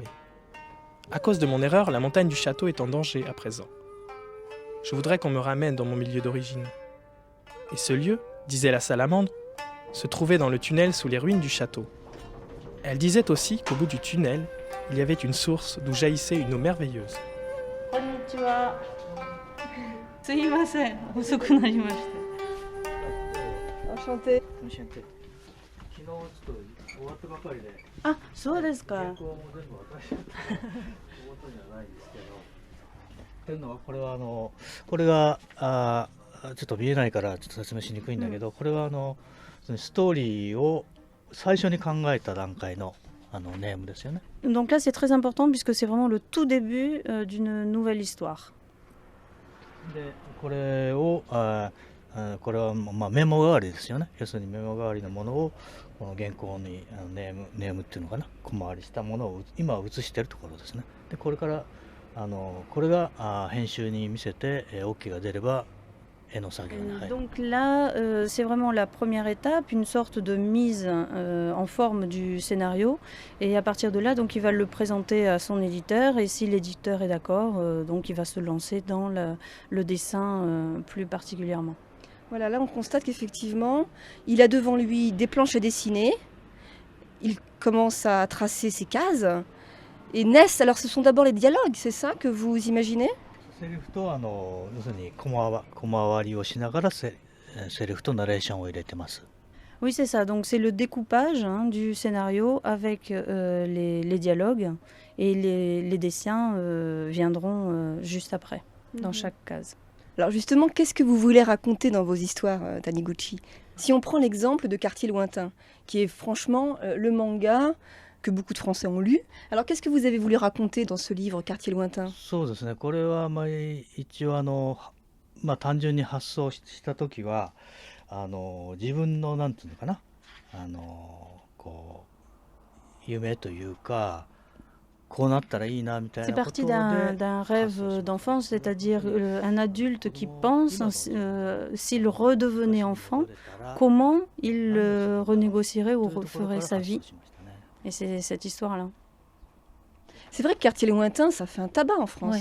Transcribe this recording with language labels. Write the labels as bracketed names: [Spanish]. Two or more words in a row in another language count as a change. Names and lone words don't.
[French] À cause de mon erreur, la montagne du château est en danger à présent. Je voudrais qu'on me ramène dans mon milieu d'origine. Et ce lieu, disait la salamandre, se trouvait dans le tunnel sous les ruines du château. Elle disait aussi qu'au bout du tunnel, il y avait une source d'où jaillissait une eau merveilleuse. [Japanese] Konnichiwa. すいません、遅くなりました。 [French] Enchanté. [Japanese] あ、そうですか。これがちょっと見えないからちょっと説明しにくいんだけど、これはストーリーを最初に考えた段階のネームですよね。 [French] Donc là c'est très important puisque c'est vraiment le tout début d'une nouvelle histoire. [Japanese] でこれはまあメモ代わりですよね。要するにメモ代わりのものをこの原稿にネームっていうのかな、小回りしたものを今は写しているところですね。でこれからこれが編集に見せて OK が出れば絵の作業に入る。 [French] Donc là c'est vraiment la première étape, une sorte de mise en forme du scénario, et à partir de là donc il va le présenter à son éditeur, et si l'éditeur est d'accord donc il va se lancer dans le dessin plus particulièrement. Voilà, là on constate qu'effectivement, il a devant lui des planches à dessiner, il commence à tracer ses cases, et naissent, alors ce sont d'abord les dialogues, c'est ça que vous imaginez? [Japanese] セリフと要するに小回りをしながらセリフとナレーションを入れてます。 [French] Oui, c'est ça. Donc c'est le découpage du scénario avec les dialogues, et les dessins viendront juste après, dans chaque case. Alors justement, qu'est-ce que vous voulez raconter dans vos histoires, Taniguchi? Si on prend l'exemple de Quartier Lointain, qui est franchement le manga que beaucoup de Français ont lu. Alors qu'est-ce que vous avez voulu raconter dans ce livre, Quartier Lointain? [Japanese] そうですね。これは一応単純に発想した時は自分のなんていうのかなこう夢というか。 [French] C'est parti d'un rêve d'enfance, c'est-à-dire un adulte qui pense s'il redevenait enfant, comment il renégocierait ou referait sa vie. Et c'est cette histoire-là. C'est vrai que Quartier Lointain, ça fait un tabac en France.